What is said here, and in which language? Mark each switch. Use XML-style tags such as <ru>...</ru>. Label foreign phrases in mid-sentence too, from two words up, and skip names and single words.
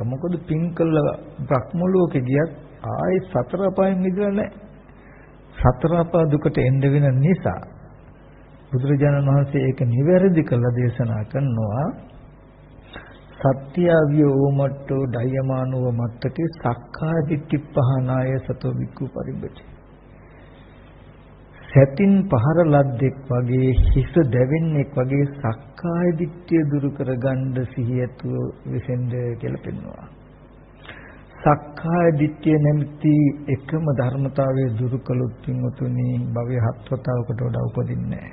<si>මොකද පින් කළා බ්‍රහ්ම ලෝකෙ ගියත් ආයේ සතර අපායෙන් මිදෙලා නැහැ. සතර අපා දුකට එන්න වෙන නිසා බුදුරජාණන් වහන්සේ ඒක නිවැරදි කළ දේශනා කරනවා.</si> <pi>සත්‍යාවිය ඕමට්ටෝ ඩයමානව මත්තකේ සක්කාය දිට්ඨි පහනාය සතෝ වික්ඛු පරිබ්බති.</pi> <si>සැතින් පහර ලද්දෙක් වගේ හිස දැවෙන්නෙක් වගේ සක්කාය දිට්ඨිය දුරු කරගන්න සිහියතු විසෙන්ද කියලා පෙන්වනවා. සක්කාය දිට්ඨිය නැමැති එකම ධර්මතාවය දුරු කළොත් පින්වතුනි භවයේ හත්වතාවකට වඩා උපදින්නේ නැහැ.</si>